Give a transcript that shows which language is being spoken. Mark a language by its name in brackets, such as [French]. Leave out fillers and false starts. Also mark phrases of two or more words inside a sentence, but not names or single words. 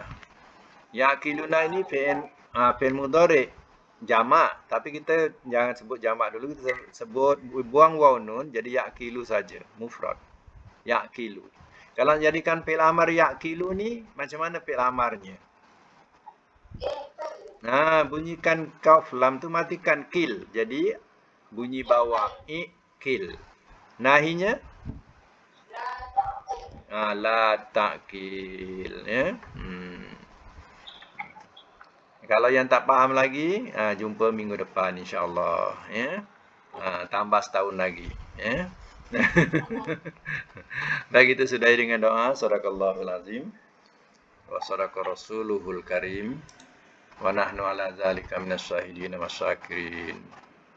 [Malay] Yaqiluna ini fi'il mudhari' jamak, tapi kita jangan sebut jamak dulu, kita sebut buang waw nun jadi yaqilu saja, mufrad. Yaqilu. Kalau jadikan fi'il amar yaqilu ni, macam mana fi'il amarnya? Bunyikan kaf lam tu matikan kil. Jadi bunyi bawah kil. Nahinya [Arabic] لَا تَأْكُلْ [Malay] ya. Kalau yang tak faham lagi, jumpa minggu depan [Arabic] إن شاء الله [Malay] ya. Tambah setahun lagi ya. Baik, kita sudahi dengan doa. [Arabic] صَدَقَ اللَّهُ الْعَظِيمُ وَصَدَقَ رَسُولُهُ الْكَرِيمُ وَنَحْنُ عَلَى ذَٰلِكَ مِنَ الشَّاهِدِينَ وَالشَّاكِرِينَ.